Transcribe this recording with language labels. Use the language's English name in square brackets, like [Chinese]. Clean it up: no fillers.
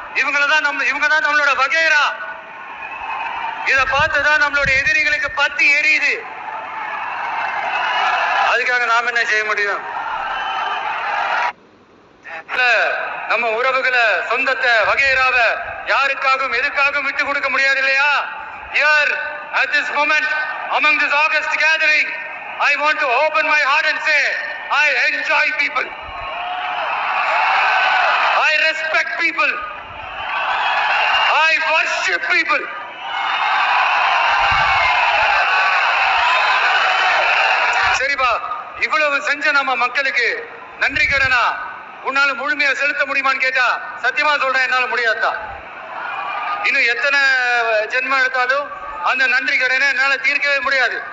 [Tamil] இவங்க தான் நம்மளோட வகைரா. இத பார்த்துதான் நம்மளோட எதிரிகளுக்கு பத்தி எரியுது. அதுக்காக நாம என்ன செய்ய முடியும்? நம்ம உறவுகளை, சொந்தத்தை, வகைராவை யாருக்காகவும் எதுக்காகவும் விட்டு கொடுக்க முடியாது இல்லையா? [English] Here at this moment among this August gathering, I want to open my heart and say I enjoy people, I respect people, I worship people. [Tamil] சரிப்பா, இவ்வளவு செஞ்ச நம்ம மக்களுக்கு நன்றி கடனா உன்னால முழுமையா செலுத்த முடியுமான்னு கேட்டா சத்தியமா சொல்றேன், என்னால முடியாதுதான். இன்னும் எத்தனை ஜென்மம் எடுத்தாலும் அந்த நன்றி கடனை என்னால தீர்க்கவே முடியாது.